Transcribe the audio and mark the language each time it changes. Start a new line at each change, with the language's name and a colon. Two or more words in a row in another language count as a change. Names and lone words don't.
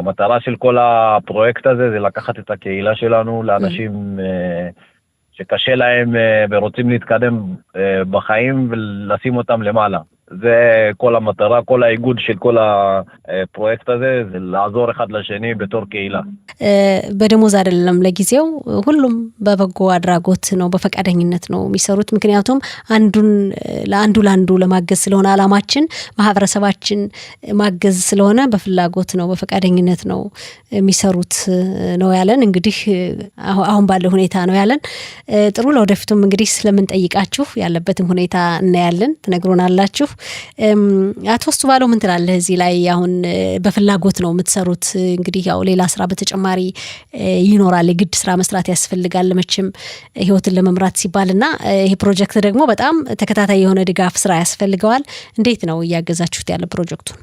Hebrew: המטרה של כל הפרויקט הזה זה לקחת את הקהילה שלנו לאנשים שקשה להם ורוצים להתקדם בחיים ולשים אותם למעלה. זה כל המטרה, כל האיגוד של כל הפרויקט הזה, זה לעזור אחד לשני בתור קהילה.
Amharic: በደሞዝ አይደለም ለጊዜው ሁሉም በበጎ አድራጎት ነው በፈቃደኝነት ነው የሚሰሩት ምክንያቱም ለአንዱ ለማገዝ ስለሆነ አላማችን ማህበረሰባችን ማገዝ ስለሆነ በፍላጎት ነው በፈቃደኝነት ነው የሚሰሩት ነው ያለን እንግዲህ አሁን ባለው ሁኔታ ነው ያለን ጥሩ ለወደፊቱም እንግዲህ ስለምንጠይቃችሁ ያለበትም ሁኔታ እናያለን ትነግሩናላችሁ አቶ እሱባለው ምን ትላለህ እዚህ ላይ አሁን በፍላጎት ነው የምትሰሩት እንግዲህ ያው ሌላ ስራ በተጨማሪ ይኖራል የግድ ስራ መስራት ያስፈልጋል መቼም ህይወትን ለመምራት ሲባልና ይሄ ፕሮጀክት ደግሞ በጣም ተከታታይ የሆነ ድጋፍ ስራ ያስፈልገዋል እንዴት ነው ያገዛችሁት ያለ ፕሮጀክቱን